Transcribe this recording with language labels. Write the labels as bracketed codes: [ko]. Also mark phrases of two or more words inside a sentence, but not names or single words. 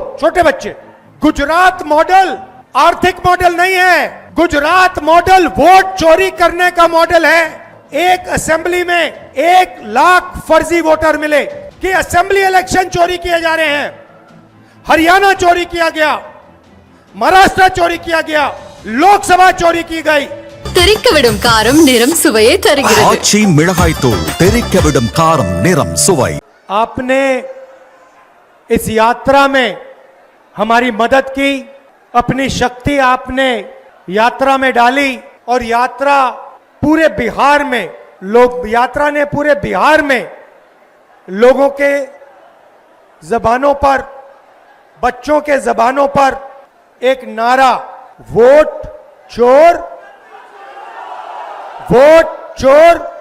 [hi] छोटे बच्चे, गुजरात मॉडल आर्थिक मॉडल नहीं है, गुजरात मॉडल वोट चोरी करने का मॉडल है। एक असेंबली में 1 लाख फर्जी वोटर मिले कि [en] assembly election [hi] चोरी किए जा रहे हैं। हरियाणा चोरी किया गया, महाराष्ट्र चोरी किया गया, लोकसभा चोरी की गई। [ta] தெறிக்கவிடும் காரம் நிறம் சுவையை தருகிறது। ஆச்சி மிளகாய் தூள் தெறிக்கவிடும் காரம் நிறம் சுவை। [hi] आपने इस यात्रा में हमारी मदद की, अपनी शक्ति आपने यात्रा में डाली और यात्रा पूरे बिहार में यात्रा ने पूरे बिहार में लोगों के जबानों पर, बच्चों के जबानों पर एक नारा, वोट चोर, वोट चोर।